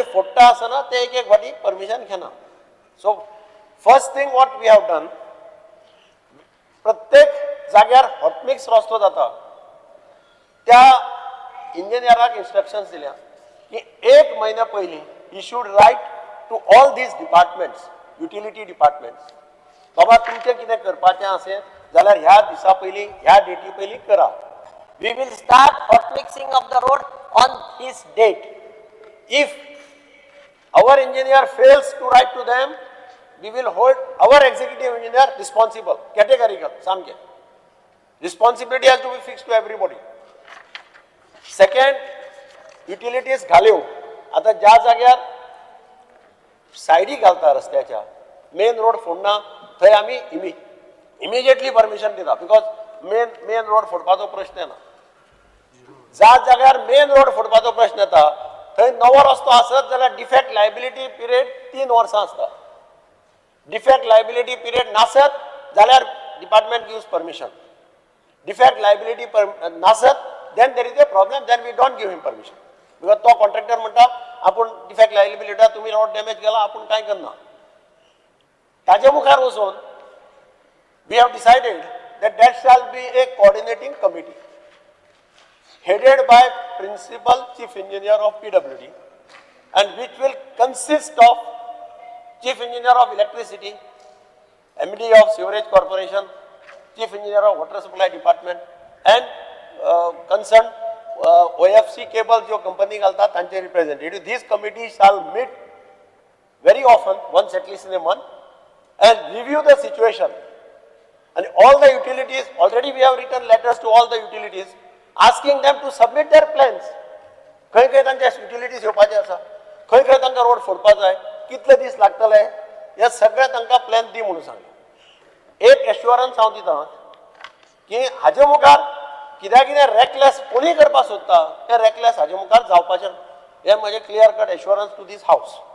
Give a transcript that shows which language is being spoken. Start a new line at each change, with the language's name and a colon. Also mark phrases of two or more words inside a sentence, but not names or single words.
Konkani: फोडटा आसतना ते एक एक फाटी परमिशन घेना सो
English: first thing what we have done
Konkani: प्रत्येक जाग्यार हॉटमिक्स रस्तो जाता त्या इंजिनियराक इन्स्ट्रक्शन्स दिल्या की 1 म्हयन्या पयलीं
English: he should write to all these departments utility departments
Konkani: बाबा तुमचें कितें करपाचें आसें जाल्यार ह्या दिसा पयलीं ह्या डेटी पयलीं करा
English: We will start hot mixing of the road on this date. if our engineer fails to write to them we will hold our executive engineer responsible categorical samke responsibility has to be fixed to everybody second utilities
Konkani: घाल्यो आता ज्या जाग्यार सायडी घालता रस्त्याच्या मेन रोड फोडना थंय आमी इमिजिएटली परमिशन दिता
English: because main road
Konkani: फोडपाचो प्रश्न येना ज्या जाग्यार
English: main road
Konkani: फोडपाचो प्रश्न येता थंय नवो रस्तो आसत जाल्यार
English: defect liability period
Konkani: 3 वर्सां
English: आसता defect liability period
Konkani: नासत जाल्यार
English: department gives permission defect liability
Konkani: नासत
English: then there is a problem then we don't give him permission because
Konkani: तो कॉन्ट्रॅक्टर म्हणटा आपूण
English: defect liability
Konkani: तुमी
English: road damage
Konkani: केला आपूण कांय करना ताजे मुखार वचून
English: we have decided that shall be a coordinating committee headed by principal chief engineer of PWD and which will consist of chief engineer of electricity, MD of sewerage corporation, chief engineer of water supply department and concerned OFC cable
Konkani: जो कंपनी घालता तांचे
English: representative. These committees shall meet very often, once at least in a month, and review the situation. And all the utilities, already we have written letters to all the utilities asking them to submit their plans.
Konkani: खंय खंय तांचे utilities येवपाचे आसा खंय खंय तांकां रोड फोडपा जाय कितले दीस लागतले हे सगळे तांकां प्लॅन दी म्हणून सांगलें एक एश्युरन्स हांव दितां की हाजे मुखार कितें रॅकलेस कोणीय करपाक सोदता तें रॅकलेस हाजे मुखार जावपाचें हें म्हजें
English: clear cut assurance to this house